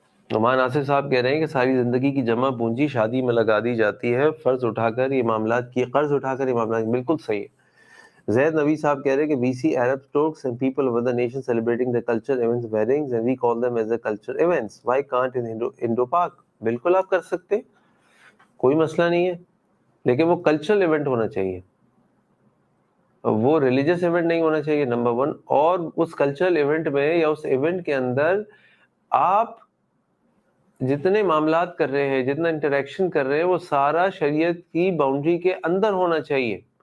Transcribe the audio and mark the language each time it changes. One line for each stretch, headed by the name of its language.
Urdu: نعمان آصف صاحب کہہ رہے ہیں کہ ساری زندگی کی جمع پونجی شادی میں لگا دی جاتی ہے, قرض اٹھا کر یہ معاملات بالکل صحیح ہے. زید نبی صاحب کہہ رہے ہیں کہ
English: we see Arabs, Turks and people of other nations celebrating their cultural events, weddings, and we call them as the cultural events. Why can't in Indo-Pak?
Urdu: بالکل آپ کر سکتے, کوئی مسئلہ نہیں ہے, لیکن وہ کلچرل ایونٹ ہونا چاہیے, وہ ریلیجس ایونٹ نہیں ہونا چاہیے نمبر 1. اور اس کلچرل ایونٹ میں یا اس ایونٹ کے اندر آپ جتنے معاملات کر رہے ہیں, جتنا انٹریکشن کر رہے ہیں, وہ سارا شریعت کی باؤنڈری کے اندر ہونا چاہیے.